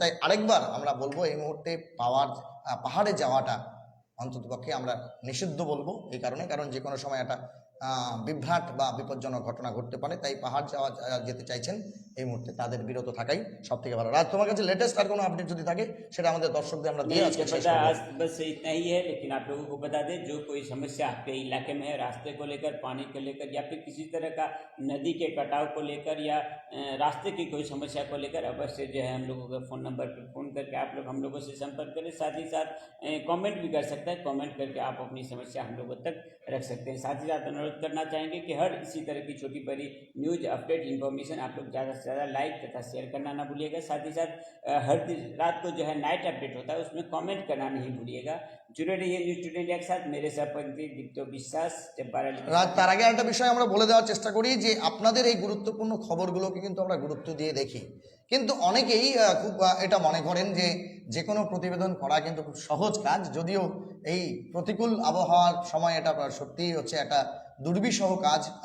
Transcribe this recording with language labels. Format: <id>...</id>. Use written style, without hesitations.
<bn>তাই আরেকবার আমরা বলবো, এই মুহূর্তে পাহাড়ে যাওয়াটা অন্ততপক্ষে আমরা নিষিদ্ধ বলবো। এই কারণ যে কোনো সময় একটা বিভ্রাট বা বিপজ্জনক ঘটনা ঘটতে পারে। তাই পাহাড় যেতে চাইছেন এই মুহূর্তে, তাদের বিরত থাকাই সব থেকে ভালো। রাজ, তোমার কাছে লেটেস্ট আর কোনো আপডেট যদি থাকে সেটা আমাদের দর্শকদের আমরা দিয়ে আজকে শেষ করব।</bn> <hi>बस इतना ही है, लेकिन आप लोगों को बता दें, जो कोई समस्या आपके इलाके में है, रास्ते को लेकर, पानी को लेकर, या फिर किसी तरह का नदी के कटाव को लेकर, या रास्ते की कोई समस्या को लेकर, अवश्य जो है हम लोगों के फ़ोन नंबर पर फ़ोन करके आप लोग हम लोगों से संपर्क करें। साथ ही साथ कमेंट भी कर सकते हैं, कमेंट करके आप अपनी समस्या हम लोगों तक रख सकते हैं। साथ ही साथ अनुरोध करना चाहेंगे कि हर इसी तरह की छोटी बड़ी न्यूज़, अपडेट, इन्फॉर्मेशन आप लोग ज़्यादा से ज़्यादा लाइक तथा शेयर करना ना भूलिएगा। साथ ही साथ हर रात को जो है नाइट अपडेट होता है, उसमें कमेंट करना नहीं भूलिएगा। जुड़े रहिए न्यूज़ टुडे इंडिया के साथ। मेरे सहपंथी दीप्त</hi> <bn>বিশ্বাস। রাত, তার আগে একটা বিষয় আমরা বলে দেওয়ার চেষ্টা করি যে আপনাদের এই গুরুত্বপূর্ণ খবরগুলোকে কিন্তু আমরা গুরুত্ব দিয়ে দেখি। কিন্তু অনেকেই খুব এটা মনে করেন যে কোনো প্রতিবেদন করা কিন্তু খুব সহজ কাজ, যদিও এই প্রতিকূল আবহাওয়ার সময় এটা সত্যিই একটা দুর্বিষহ কাজ।</bn>